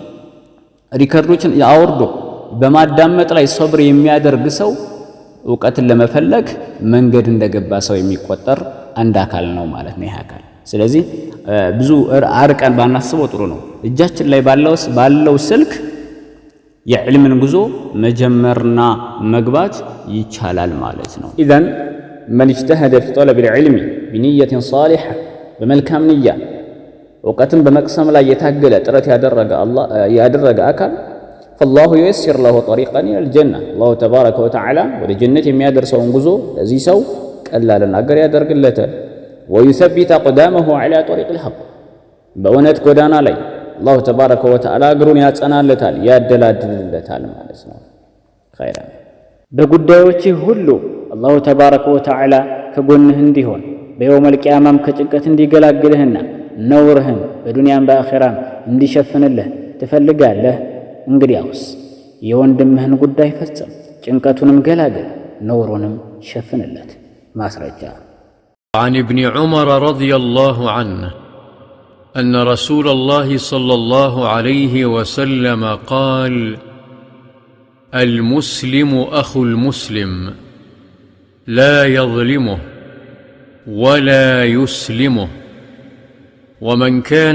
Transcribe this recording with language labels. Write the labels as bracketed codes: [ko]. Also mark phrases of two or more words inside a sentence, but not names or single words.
[am] ሪከርዶችን አውርዶ በማዳመጥ ላይ ሰብር የሚያደርግ ሰው እውቀትን ለመፈለግ መንገድ እንደገባ ሰው የሚቆጠር አንድ አካል ነው ማለት ነው ይህ አካል። ስለዚህ ብዙ አርቀን ባናስበው ጥሩ ነው። እጃችን ላይ ባለው ስልክ የዕልምን ጉዞ መጀመርና መግባት ይቻላል ማለት ነው። [ar] إذن من اجتهد في طلب العلم بنية صالحة [am] በመልካም ንያ እውቀትን በመቅሰም ላይ የታገለ ጥረት ያደረገ አካል [ar] فالله ييسر له طريقا الى الجنه الله تبارك وتعالى [am] ወደ ጀነት የሚያደርሰውን ጉዞ ለዚህ ሰው ቀላልና ገር ያደርግለታል። [ar] ويثبت قدامه على طريق الحق [am] በእውነት ጎዳና ላይ [ar] الله تبارك وتعالى [am] እግሩን ያጸናለታል ያደላድልለታል ማለት ነው። ኸይራ በጉዳዮች ሁሉ [ar] الله تبارك وتعالى [am] ከጎንህ እንዲሆን በየውመል ቂያማም ከጭንቀት እንዲገላግልህና ነውርህን በዱንያም በአኺራም እንዲሸፍንልህ ትፈልጋለህ? እንግዲያውስ የወንድምህን ጉዳይ ፈጽም፣ ጭንቀቱንም ገላግል፣ ነውሩንም ሸፍንለት። ማስረጃ [ar] عن ابن عمر رضي الله عنه أن رسول الله صلى الله عليه وسلم قال: المسلم أخو المسلم لا يظلمه ولا يسلمه، ومن كان